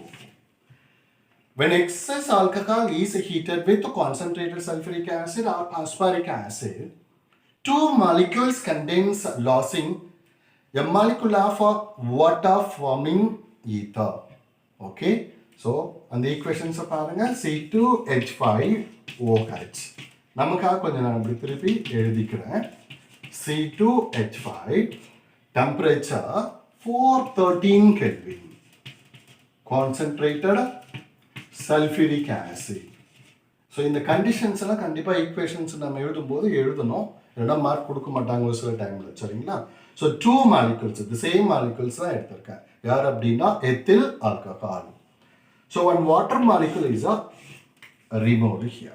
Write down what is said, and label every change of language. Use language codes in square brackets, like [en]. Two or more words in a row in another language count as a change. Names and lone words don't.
[en] When excess alcohol is heated with concentrated sulfuric acid or phosphoric acid, two molecules contains losing a molecule of water forming ether. Okay, so on the equations [ta] பாருங்க [en] C2H5OH. [ta] நமக்காக கொஞ்சம் நான் இப்படி திருப்பி எழுதிக்கிறேன். [en] C2H5 temperature 413 Kelvin, concentrated sulfuric acid. [ta] So இந்த கண்டிஷன்ஸ் எல்லாம் கண்டிப்பா ஈக்குவேஷன்ஸ் நம்ம எழுதும்போது எழுதணும், இல்லைன்னா மார்க் கொடுக்க மாட்டாங்க ஒரு சில டைம்ல, சரிங்களா? [en] So two molecules, the same molecules தான் எடுத்திருக்கேன். [ta] யார் அப்படின்னா [en] ethyl alcohol. So one water molecule is removed here.